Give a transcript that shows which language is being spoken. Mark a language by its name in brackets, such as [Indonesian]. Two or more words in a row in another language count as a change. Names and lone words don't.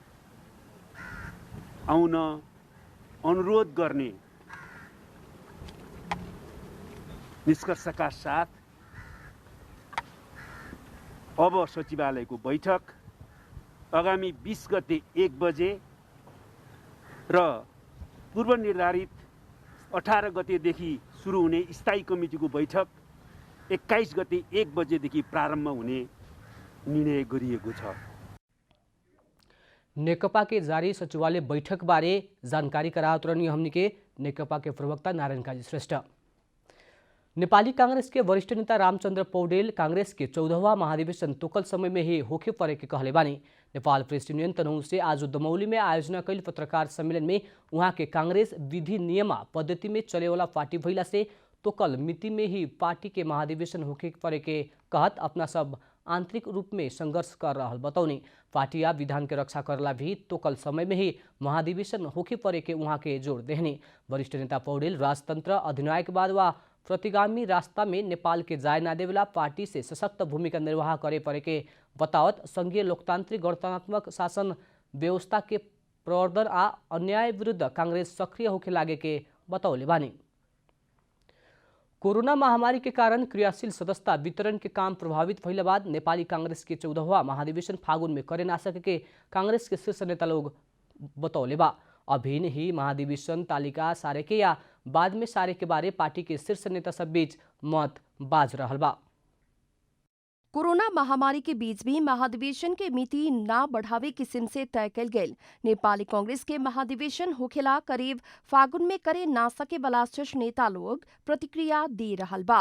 [Nepali] आउन अनुरोध गर्ने निष्कर्षका साथ अब सचिवालयको बैठक आगामी 20 गते 1 बजे र पूर्व निर्धारित 18 गतेदेखि सुरु हुने स्थायी कमिटीको बैठक 21 गते 1 बजेदेखि प्रारम्भ हुने निर्णय गरिएको छ। [Bhojpuri] नेकपा के जारी सचिवालय बैठक बारे जानकारी कराउतरनी हमनी के नेकपा के प्रवक्ता नारायण काजी श्रेष्ठ। नेपाली कांग्रेस के वरिष्ठ नेता रामचंद्र पौडेल कांग्रेस के 14वां महाधिवेशन तोकल समय में ही होके परे के कहले बानी। नेपाल प्रेस यूनियन तनहुँ से आज दमौली में आयोजना कैल पत्रकार सम्मेलन में वहाँ के कांग्रेस विधि नियम पद्धति में चले वाला पार्टी भइला से तोकल मिति में ही पार्टी के महाधिवेशन होके परे के कहत अपना सब आंतरिक रूप में संघर्ष कर रहा बतौनी। पार्टी या विधान के रक्षा करला भी तोकल समय में ही महाधिवेशन होके परे के वहाँ के जोड़ देहनी। वरिष्ठ नेता पौडेल राजतंत्र अधिनायकवाद व प्रतिगामी रास्ता में नेपाल के जाय ना देवेला पार्टी से सशक्त भूमिका निर्वाह करे परे के बतावत संघीय लोकतांत्रिक गणतंत्रात्मक शासन व्यवस्था के प्रवर्धन आ अन्याय विरुद्ध कांग्रेस सक्रिय होके लागे के बतौले बानी। कोरोना महामारी के कारण क्रियाशील सदस्यता वितरण के काम प्रभावित भइला बाद नेपाली कांग्रेस के 14वां महाधिवेशन फागुन में करे ना सके के कांग्रेस के शीर्ष नेता लोग बतौले बा। अभिन्न ही महाधिवेशन तालिका सारे के या बाद में सारे के बारे पार्टी के शीर्ष नेता सब बीच मत बाज रहल बा। कोरोना महामारी के बीच भी महाधिवेशन के मिति ना बढ़ावे किस्म से तय कल गये। नेपाली कांग्रेस के महाधिवेशन होखेला करीब फागुन में करे ना सके वाला शीर्ष नेता लोग प्रतिक्रिया दे रहल बा।